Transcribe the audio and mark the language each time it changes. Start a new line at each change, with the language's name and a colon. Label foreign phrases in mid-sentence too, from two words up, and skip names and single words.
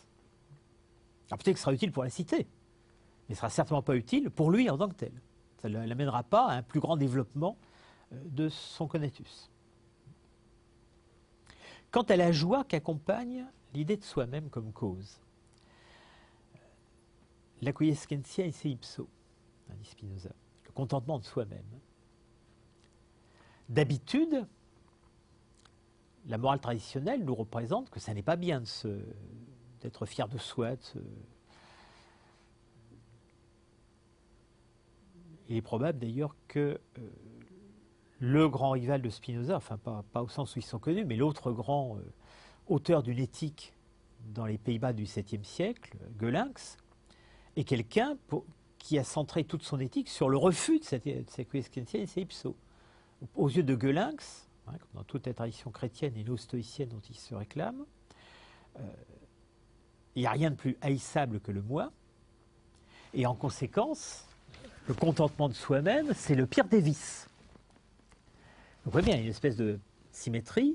French: Alors peut-être que ce sera utile pour la cité, mais ce ne sera certainement pas utile pour lui en tant que tel. Ça ne l'amènera pas à un plus grand développement de son conatus. Quant à la joie qu'accompagne l'idée de soi-même comme cause,
Latin: l'acquiescentia esse ipso,
French: dit Spinoza, le contentement de soi-même. D'habitude, la morale traditionnelle nous représente que ça n'est pas bien d'être fier de soi. Il est probable d'ailleurs que le grand rival de Spinoza, enfin pas au sens où ils sont connus, mais l'autre grand auteur d'une éthique dans les Pays-Bas du VIIe siècle, Goelinx, est quelqu'un qui a centré toute son éthique sur le refus de cette
Latin: quiescentia esse ipso.
French: Aux yeux de Goelinx, comme dans toute la tradition chrétienne et no-stoïcienne dont il se réclame, il n'y a rien de plus haïssable que le moi, et en conséquence, le contentement de soi-même, c'est le pire des vices. Vous voyez bien, il y a une espèce de symétrie.